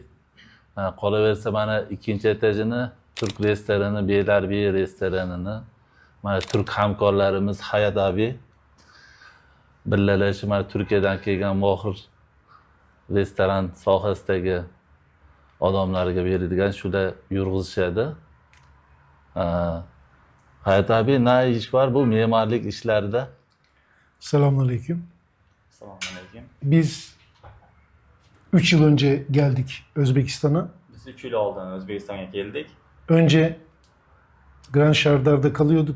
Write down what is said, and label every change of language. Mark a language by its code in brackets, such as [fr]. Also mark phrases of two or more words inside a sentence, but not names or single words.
[uz] Qolaversa mana ikkinchi etajini turk restorani, Beylarbeyi restoranini mana turk hamkorlarimiz Hayat abi birgalashib mana Turkiyadan kelgan mohir restoran sohasidagi odamlarga beradigan shular yurg'izishadi. [tr] Hayat abi, ne iş var bu mimarlık işlerde? Selamünaleyküm. Selamünaleyküm. Biz 3 yıl önce geldik Özbekistan'a. Biz 3 yıl oldu Özbekistan'a geldik. Önce Grand Shardar'da kalıyorduk.